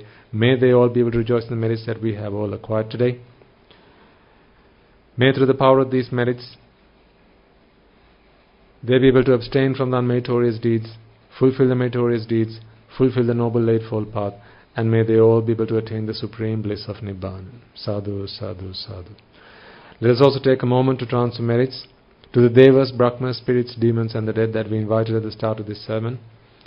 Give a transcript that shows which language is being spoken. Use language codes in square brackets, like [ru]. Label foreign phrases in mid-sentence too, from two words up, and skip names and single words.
[en] May they all be able to rejoice in the merits that we have all acquired today. May through the power of these merits, they be able to abstain from the unmeritorious deeds, fulfill the meritorious deeds, fulfill the Noble Eightfold Path, and may they all be able to attain the supreme bliss of Nibbana. [pi] Sadhu, sadhu, sadhu. [en] Let us also take a moment to transfer merits to the Devas, Brahmas, spirits, demons and the dead that we invited at the start of this sermon.